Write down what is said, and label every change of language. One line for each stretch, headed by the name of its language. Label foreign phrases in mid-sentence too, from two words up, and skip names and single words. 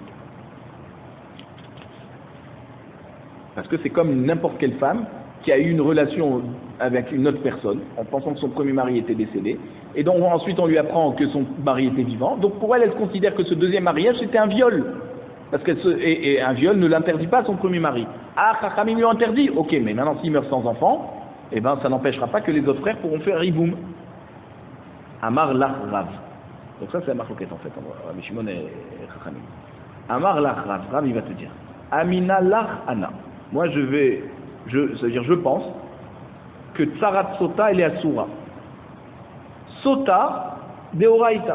French: Parce que c'est comme n'importe quelle femme qui a eu une relation avec une autre personne, en pensant que son premier mari était décédé, et donc ensuite on lui apprend que son mari était vivant. Donc pour elle, elle considère que ce deuxième mariage c'était un viol, parce et un viol ne l'interdit pas à son premier mari. Ah, Chachamim lui interdit, ok, mais maintenant s'il meurt sans enfant, eh ben ça n'empêchera pas que les autres frères pourront faire hiboum.
Aramaic: אמר לך רב.
French: Donc ça c'est la marloquette en fait, Rabbi Shimon et Chachamim.
Aramaic: אמר לך רב,
French: Rav il va te dire,
Aramaic: אמינא לך אנא.
French: Moi c'est-à-dire je pense que
Hebrew: צרת סוטה
French: elle est Asura.
Aramaic: סוטה דאורייתא.